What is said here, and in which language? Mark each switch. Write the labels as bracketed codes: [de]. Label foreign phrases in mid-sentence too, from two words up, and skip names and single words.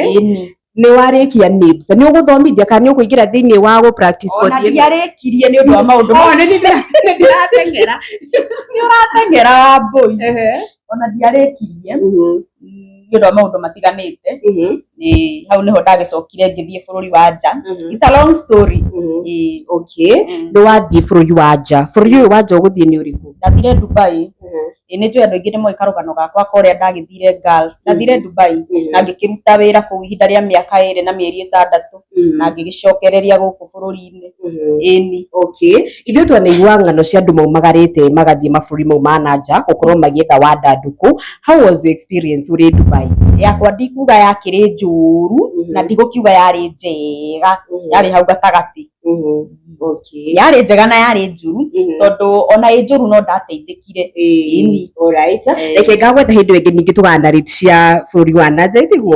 [ki] Nĩ warĩkia NIBS, nĩ ũgũthomithia kana nĩ ũkũingĩra thĩinĩ wa gũ [en] practice code? [ki] Ona ndiarĩkirie nĩ ũndũ wa maũndũ macio. Ndĩrateng'era. Nĩ ũrateng'era Wambui. Ona ndiarĩkirie nĩ ũndũ wa maũndũ matiganĩte. Hau nĩho ndagĩcokire ngĩthiĩ bũrũri wa nja. [en] It's a long story. [ki] Okay. Nĩ wathiĩ bũrũri wa nja. Bũrũri ũyũ wa nja ũgũthiĩ nĩ ũrĩkũ? Ndathire Dubai. Nĩ njũĩ andũ aingĩ nĩ moĩ karũgano gakwa korĩa ndagĩthire Gulf. Ndathire Dubai na ngĩkĩruta wĩra kũu ihinda rĩa mĩaka 2 na mĩeri 6 na ngĩgĩcokereria gũkũ bũrũri-inĩ. Okay. Ithuĩ twanaigua ng'ano cia andũ maumagarĩte magathiĩ mabũrũri mau ma na nja gũkorwo magĩetha wandandũku. [en] How was your experience ũrĩ Dubai? [ki] Yakwa ndikuga yakĩrĩ njũru na ndigũkiuga yarĩ njega, yarĩ hau gatagatĩ. Yarĩ njega na yarĩ njũru tondũ ona ĩ njũru no ndateithĩkire. Alright. Reke ngagwetha hĩndĩ ĩngĩ ningĩ tũganarĩti cia bũrũri wa nanja itiguo.